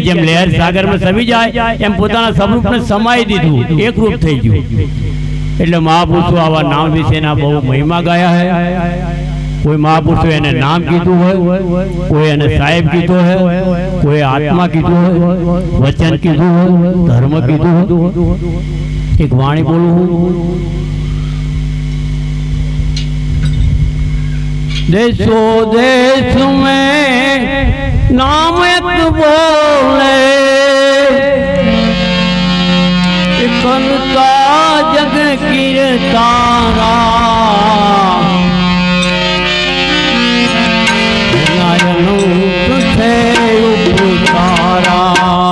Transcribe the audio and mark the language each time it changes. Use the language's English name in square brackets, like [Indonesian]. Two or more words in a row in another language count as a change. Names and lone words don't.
[Gujarati] જેમ લહેર સાગરમાં સમી જાય એમ પોતાના સબરૂપને સમાઈ દીધું એકરૂપ થઈ ગયું એટલે મહાપુરુષો આવા નામ વિશેના બહુ મહિમા ગાયા હે કોઈ મહાપુરુષો એને નામ કીધું હોય કોઈ એને સાહેબ કીધો હોય કોઈ આત્મા કીધું હોય વચન કીધું હોય ધર્મ કીધું હોય એક વાણી બોલું [Hindi] देशो देश में नाम एक बोले करता जग कीर्तारा तुझे उपकारा